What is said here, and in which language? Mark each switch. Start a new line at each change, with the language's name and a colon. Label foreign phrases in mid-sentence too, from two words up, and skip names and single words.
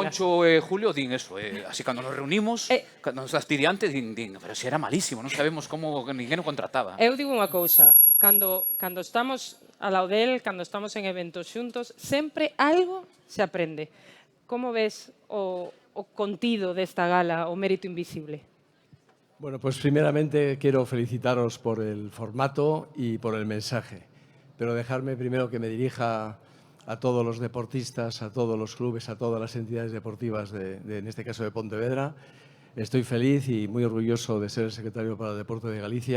Galician: Poncho e Julio din eso, así cando nos reunimos, cando nos das ti diante, din, pero si era malísimo, non sabemos como ninguén o contrataba. Eu digo unha cousa, cando estamos a lado del, cando estamos en eventos xuntos, sempre algo se aprende. Como ves o contido desta gala, o mérito invisible?
Spanish: Bueno, pues primeramente quiero felicitaros por el formato y por el mensaje, pero dejarme primero que me dirija a todos los deportistas, a todos los clubes, a todas las entidades deportivas, en este caso de Pontevedra. Estoy feliz y muy orgulloso de ser el secretario para el deporte de Galicia.